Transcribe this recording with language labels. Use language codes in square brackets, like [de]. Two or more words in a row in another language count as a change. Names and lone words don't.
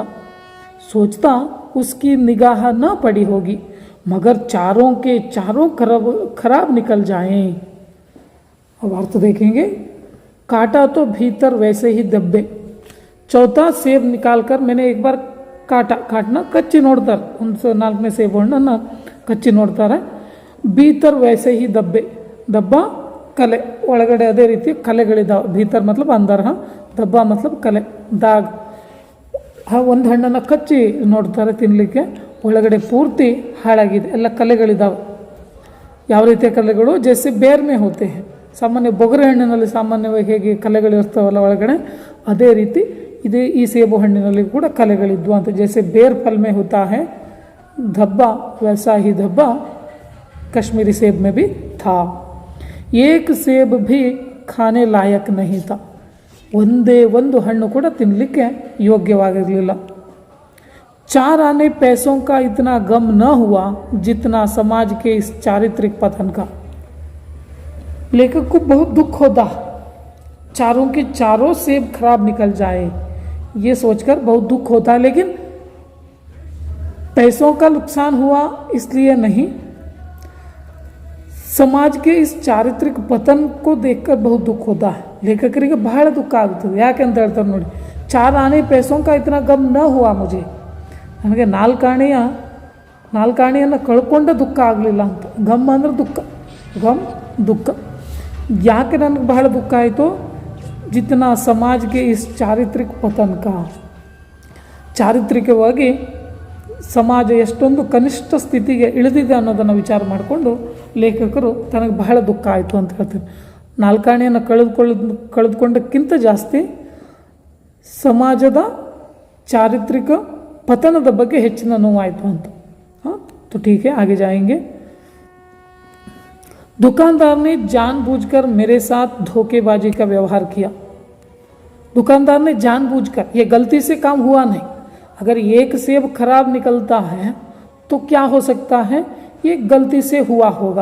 [hi] सोचता उसकी निगाह न पड़ी होगी, मगर चारों के चारों खराब निकल जाएं. अब अर्थ देखेंगे. काटा तो भीतर वैसे ही दब्बे. चौथा सेब निकालकर मैंने एक बार काटना कच्ची ನೋಡ್ತಾರೆ. [kn] ಒಂದು ನಾಲ್ಕನೇ ಸೇಬು ಹಣ್ಣನ್ನು ಕಚ್ಚಿ ನೋಡ್ತಾರೆ. [hi] भीतर वैसे ही धब्बे. [kn] ದಬ್ಬ ಕಲೆ, ಒಳಗಡೆ ಅದೇ ರೀತಿ ಕಲೆಗಳಿದ್ದಾವೆ. [hi] भीतर मतलब अंदर, धब्बा मतलब ಕಲೆ, ದಾಗ್. [kn] ಒಂದು ಹಣ್ಣನ್ನು ಕಚ್ಚಿ ನೋಡ್ತಾರೆ ತಿನ್ನಲಿಕ್ಕೆ, ಒಳಗಡೆ ಪೂರ್ತಿ ಹಾಳಾಗಿದೆ, ಎಲ್ಲ ಕಲೆಗಳಿದ್ದಾವೆ. ಯಾವ ರೀತಿಯ ಕಲೆಗಳು? [hi] जैसे बेर में होते है. [kn] ಸಾಮಾನ್ಯ ಬೊಗರೆ ಹಣ್ಣಿನಲ್ಲಿ ಸಾಮಾನ್ಯವಾಗಿ ಹೇಗೆ ಕಲೆಗಳಿರ್ತಾವಲ್ಲ ಒಳಗಡೆ, ಅದೇ ರೀತಿ ಈ ಸೇಬು ಹಣ್ಣಿನಲ್ಲಿ ಕೂಡ ಕಲೆಗಳಿದ್ವು ಅಂತ. [hi] जैसे बेर फल में होता है धब्बा वैसा ही धब्बा कश्मीरी सेब में भी था. एक सेब भी खाने लायक नहीं था. [kn] ಒಂದೇ ಒಂದು ಹಣ್ಣು ಕೂಡ ತಿನ್ನಲಿಕ್ಕೆ ಯೋಗ್ಯವಾಗಿರಲಿಲ್ಲ. [hi] 4 आने पैसों का इतना गम न हुआ जितना समाज के इस चारित्रिक पतन का. लेखक को बहुत दुख होता, चारों के चारों सेब खराब निकल जाए, ये सोचकर बहुत दुख होता है. लेकिन पैसों का नुकसान हुआ इसलिए नहीं, समाज के इस चारित्रिक पतन को देखकर बहुत दुख होता है. [kn] ಲೇಖಕರಿಗೆ ಬಹಳ ದುಃಖ ಆಗ್ತದೆ. ಯಾಕೆ ಅಂತ ಹೇಳ್ತಾರೆ ನೋಡಿ. [hi] 4 आने पैसों का इतना गम न हुआ मुझे. [kn] ನನಗೆ ನಾಲ್ಕು ಆಣೆಯನ್ನು ಕಳ್ಕೊಂಡ ದುಃಖ ಆಗಲಿಲ್ಲ ಅಂತ. ಗಮ್ ಅಂದರೆ ದುಃಖ, ಗಮ್ ದುಃಖ. ಯಾಕೆ ನನಗೆ ಬಹಳ ದುಃಖ ಆಯಿತು? [hi] जितना समाज के इस चारित्रिक पतन का. [kn] ಚಾರಿತ್ರಿಕವಾಗಿ ಸಮಾಜ ಎಷ್ಟೊಂದು ಕನಿಷ್ಠ ಸ್ಥಿತಿಗೆ ಇಳಿದಿದೆ ಅನ್ನೋದನ್ನು ವಿಚಾರ ಮಾಡಿಕೊಂಡು ಲೇಖಕರು ತನಗೆ ಬಹಳ ದುಃಖ ಆಯಿತು ಅಂತ ಹೇಳ್ತಾರೆ. ನಾಲ್ಕಾಣೆಯನ್ನು ಕಳೆದುಕೊಂಡಕ್ಕಿಂತ ಜಾಸ್ತಿ ಸಮಾಜದ ಚಾರಿತ್ರಿಕ ಪತನದ ಬಗ್ಗೆ ಹೆಚ್ಚಿನ ನೋವಾಯಿತು ಅಂತ. [hi] तो ठीक है, आगे जाएंगे. दुकानदार ने जानबूझकर मेरे साथ धोखेबाजी का व्यवहार किया. दुकानदार ने जानबूझकर, ये गलती से काम हुआ नहीं. अगर एक सेब खराब निकलता है तो क्या हो सकता है, ये गलती से हुआ होगा.